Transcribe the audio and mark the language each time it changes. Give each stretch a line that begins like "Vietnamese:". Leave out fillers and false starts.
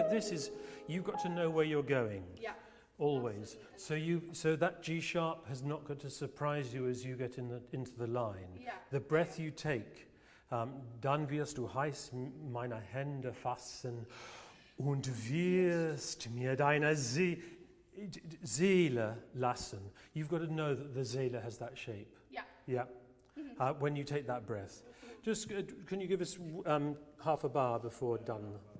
English: is you've got to know where you're going. Yeah. Always. So that G sharp has not got to surprise you as you get into the line. Yeah. The breath you take,
German: dann wirst du heiß meine Hände fassen und wirst mir deine Seele lassen.
English: You've got to know that the Seele has that shape. Yeah. Yeah. Mm-hmm. When you take that breath. Just can you give us half a bar before done?